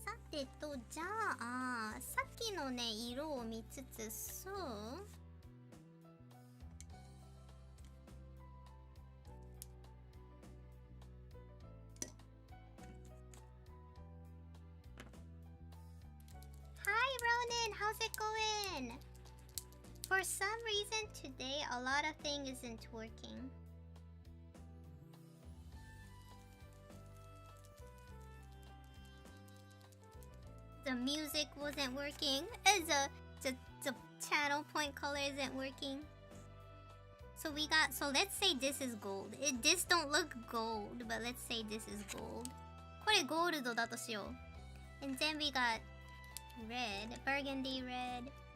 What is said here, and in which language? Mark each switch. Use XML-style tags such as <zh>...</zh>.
<ja>Sate to, じゃあさっきのね色を見つつ、そうRonan,</ja> <en>how's it going? For some reason today a lot of things isn't working. The music wasn't working. The channel point color isn't working. So let's say this is gold. This don't look gold, but let's say this is gold.</en> <ja>これゴールドだとしよう。</ja> <en>And then we got red, burgundy red.</en>